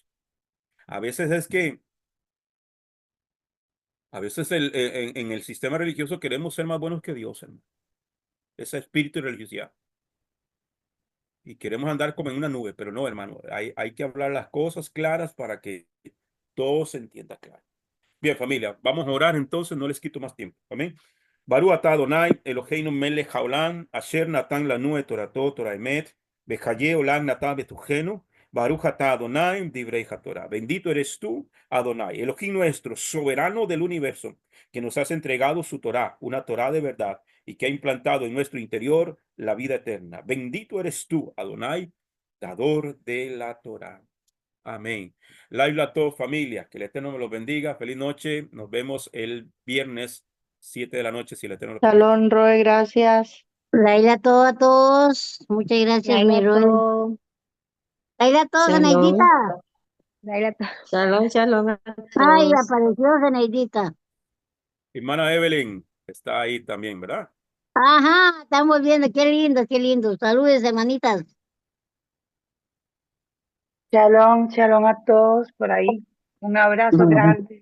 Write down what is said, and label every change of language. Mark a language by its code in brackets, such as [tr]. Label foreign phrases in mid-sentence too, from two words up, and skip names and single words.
[es] A veces es que, a veces en el sistema religioso queremos ser más buenos que Dios, hermano. Ese espíritu de religiosidad. Y queremos andar como en una nube, pero no, hermano. Hay que hablar las cosas claras para que todo se entienda claro. Bien, familia, vamos a orar entonces, no les quito más tiempo. Amén. [he] ברוך אתה אדוני אלוהינו מלך העולם אשר נתן לנו את תורתו תורה אמת בחיי עולם נתן בתוכנו ברוך אתה אדוני דברי התורה. [es] Bendito eres tú, Adonai, Elohim nuestro, soberano del universo, que nos has entregado su Torah, una Torah de verdad, y que ha implantado en nuestro interior la vida eterna. Bendito eres tú, Adonai, dador de la Torah. Amén. Laila a todos, familia. Que el Eterno me los bendiga. Feliz noche. Nos vemos el viernes 7 de la noche, si el Eterno lo permite. Shalom, Roe, gracias. Laila, todo a todos. Muchas gracias, mi Laila, Roy. todo. Laila, a todos, Zenaidita. Shalom. Laila, todo. [he] שלום שלום a [es] Ay, todos. apareció Zenaidita. Hermana Evelyn está ahí también, ¿verdad? Ajá, estamos viendo, qué lindo, qué lindo. Saludos, hermanitas. [he] שלום שלום [es] a todos por ahí. Un abrazo grande.